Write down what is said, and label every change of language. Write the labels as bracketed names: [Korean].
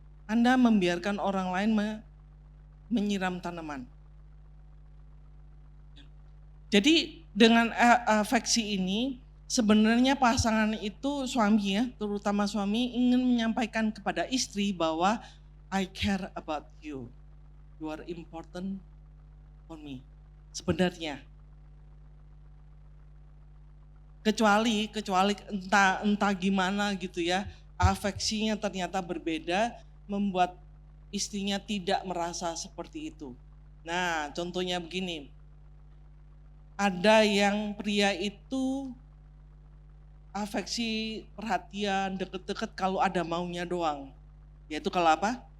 [Indonesian] Anda membiarkan orang lain menyiram tanaman. Jadi dengan afeksi ini, sebenarnya pasangan itu suami ya, terutama suami ingin menyampaikan kepada istri bahwa [English] I care about you. You are important for me. [Indonesian] Sebenarnya. Kecuali entah gimana gitu ya, afeksinya ternyata berbeda, membuat istrinya tidak merasa seperti itu. Nah, contohnya begini. Ada yang pria itu afeksi, perhatian, deket-deket kalau ada maunya doang. Yaitu kalau apa?